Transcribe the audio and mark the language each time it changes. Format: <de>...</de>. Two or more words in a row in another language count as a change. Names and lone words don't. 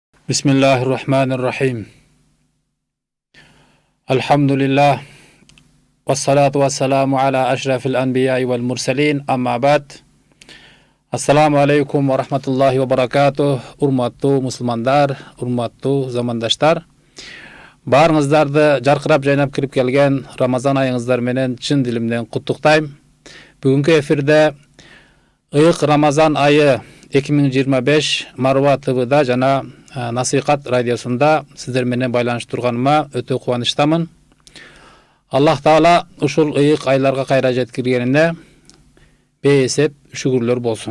<ar>Bismillahirrahmanirrahim. Elhamdülillah. والصلاة والسلام على أشرف الأنبياء والمرسلين. أما بعد. السلام عليكم ورحمة الله وبركاته.</ar> <ky>Урматтуу мусулмандар, урматтуу замандаштар. Barыңızдарdı жарқырап жайнап кирип келген Рамазан айыңыздар менен чын дилимден куттуктайм. Бүгүнкү эфирде ыйык Рамазан айы 2025 Марва ТВда жана Насихат радиосунда сиздер менен байланыш турганыма өтө кубанычтамын. Аллах Таала ушул ыйык айларга кайра жеткиргенине бейесеп шүгүрлөр болсун.</ky>